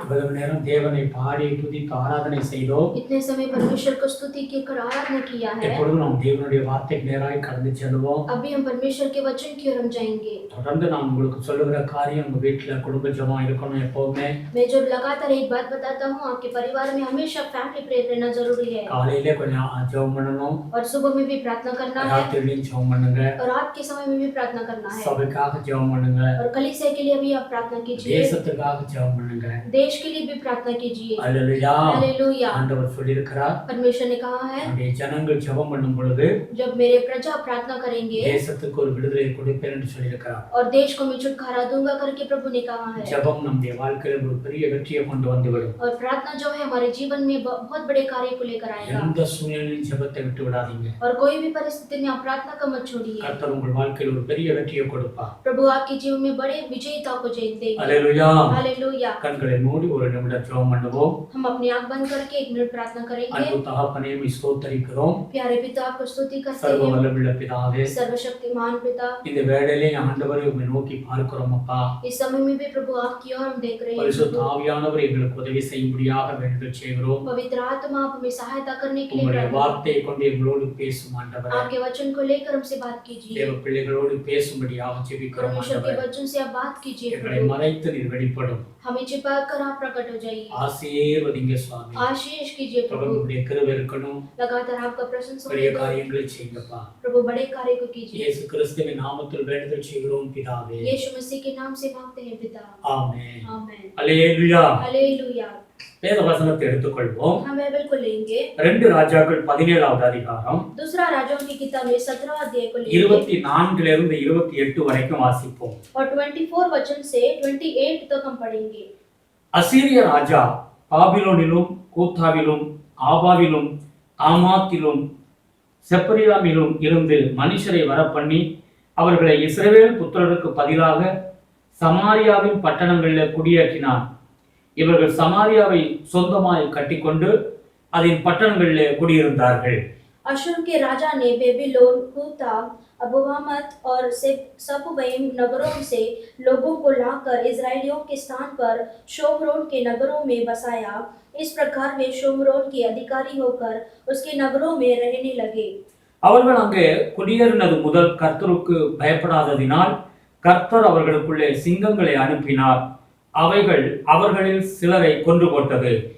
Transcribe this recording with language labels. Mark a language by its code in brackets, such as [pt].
[ta] இவ்வளவு நேரம் தேவனை பாடி துதித்து ஆராதனை செய்தோம். [hi] इतने समय परमेश्वर को स्तुति की कर आराधना किया है। [ta] இப்பொழுது நாம் தேவனுடைய வார்த்தைக்கு நேராக கடந்து செல்வோம். [hi] अभी हम परमेश्वर के वचन की ओर हम जाएंगे। [ta] தொடர்ந்து நான் உங்களுக்கு சொல்லுகிற காரியம் உங்க வீட்ல குடும்ப ஜெபம் இருக்கணும் எப்பவுமே. [hi] मैं जब लगातार एक बात बताता हूँ, आपके परिवार में हमेशा फैमिली प्रेयर रहना जरूरी है। [ta] காலையிலே கொஞ்சம் ஜெபம் பண்ணணும். [hi] और सुबह में भी प्रार्थना करना है, [ta] ராத்திரியிலும் ஜெபம் பண்ணுங்க. [hi] और रात के समय में भी प्रार्थना करना है। [ta] சபைக்காக ஜெபம் பண்ணுங்க. [hi] और कलीसिया के लिए भी आप प्रार्थना कीजिए, [ta] தேசத்துக்காக ஜெபம் பண்ணுங்க. [hi] देश के लिए भी प्रार्थना कीजिए। [ta] ஹalleluya. [hi] हालेलुया। [ta] ஆண்டவர் சொல்லியிருக்கிறார், [hi] परमेश्वर ने कहा है, [ta] நம்முடைய ஜனங்கள் ஜெபம் பண்ணும் பொழுது [hi] जब मेरे प्रजा प्रार्थना करेंगे [ta] தேசத்துக்கு ஒரு விடுதலை கொடுப்பேன் என்று சொல்லியிருக்கிறார். [hi] और देश को मैं छुटकारा दूंगा करके प्रभु ने कहा है। [ta] ஜெபம் நம்முடைய வாழ்க்கையில ஒரு பெரிய வெற்றியை கொண்டு வந்துவிடும். [hi] और प्रार्थना जो है हमारे जीवन में बहुत बड़े कार्य को लेकर आएगा। [ta] எந்த சூழ்நிலையிலும் ஜெபத்தை விட்டு விடாதீங்க. [hi] और कोई भी परिस्थिति में आप प्रार्थना को मत छोड़िए। [ta] கர்த்தர் உங்கள் வாழ்க்கையில ஒரு பெரிய வெற்றியை கொடுப்பார். [hi] प्रभु आपके जीवन में बड़े विजयता को देंगे। [ta] ஹalleluya. [hi] हालेलुया। [ta] கண்களை மூடி ஒரு நிமிடம் ஜெபம் பண்ணுவோம். [hi] हम अपनी आंख बंद करके 1 मिनट प्रार्थना करेंगे। [ta] அன்பு தகப்பனே உம்மை ஸ்தோத்திரிக்கிறோம். [hi] प्यारे पिता आपको स्तुति करते [ta] சர்வ [hi] हैं, [ta] வல்லமையுள்ள பிதாவே, [hi] सर्वशक्तिमान पिता। [ta] இந்த வேளையிலே ஆண்டவரே உம்மை நோக்கி பார்க்கிறோம் அப்பா. [hi] इस समय में भी प्रभु आपकी ओर हम देख रहे [ta] பரிசுத்த [hi] हैं। [ta] ஆவியானவர் எங்களுக்கு உதவி செய்யும்படியாக வேண்டுதல் செய்கிறோம். [hi] पवित्र आत्मा आप हमें सहायता करने के लिए [ta] உம்முடைய [hi] प्रार्थना। [ta] வார்த்தையை கொண்டு எங்களோடு பேசும் ஆண்டவரே. [hi] आपके वचन को लेकर हमसे बात कीजिए। [ta] தேவ பிள்ளைகளோடு பேசும்படியாக ஜெபிக்கிறோம் [hi] परमेश्वर के [ta] ஆண்டவரே. [hi] वचन से आप बात कीजिए [ta] எங்களை [hi] प्रभु, [ta] மறைத்து நீர் வெளிப்படும். [hi] हमें छिपा कर आप प्रकट हो जाइए। [ta] ஆசீர்வதிங்க சுவாமி. [hi] आशीष कीजिए प्रभु, [ta] தொடர்ந்து உம்முடைய கிருபை இருக்கணும். [hi] लगातार आपका प्रशंसा [ta] பெரிய [hi] होगा। [ta] காரியங்களை செய்யுங்கப்பா. [hi] प्रभु बड़े कार्य को कीजिए। [ta] இயேசு கிறிஸ்துவின் நாமத்தில் வேண்டுதல் செய்கிறோம் பிதாவே. [hi] यीशु मसीह के नाम से मांगते हैं पिता, [ta] ஆமென். [hi] आमीन। [ta] அல்லேலூயா. [hi] हालेलुया। [ta] வேத வசனத்தை எடுத்துக்கொள்வோம். [hi] हम बाइबल को लेंगे। [ta] 2 ராஜாக்கள் 17வது அதிகாரம் [hi] दूसरा राजाओं की किताब में 17 अध्याय को लेंगे [ta] 24 இருந்து 28 வரைக்கும் வாசிப்போம். [hi] और 24 वचन से 28 तक हम पढ़ेंगे। [ta] அசீரிய ராஜா பாபிலோனிலும் கூத்தாவிலும் ஆபாவிலும் ஆமாத்திலும் செப்பரியாமிலும் இருந்து மனுஷரை வரப்பண்ணி அவர்களை இஸ்ரவேல் புத்திரருக்கு பதிலாக சமாரியாவின் பட்டணங்களில் குடியேற்றினான். இவர்கள் சமாரியாவை சொந்தமாய் கட்டிக்கொண்டு அதன் பட்டணங்களில் குடியிருந்தார்கள். [hi] अशूर के राजा ने बेबीलोन, कूताम, अबवामत और सपवैम नगरों से लोगों को लाकर इजराइलियों के स्थान पर शोमरोन के नगरों में बसाया। इस प्रकार वे शोमरोन के अधिकारी होकर उसके नगरों में रहने लगे। [ta] அவர்கள் அங்கே குடியேறினது முதல் கர்த்தருக்கு பயப்படாததினால் கர்த்தர் அவர்களுக்குள்ளே சிங்கங்களை அனுப்பினார். அவைகள் அவர்களில் சிலரை கொன்று போட்டது.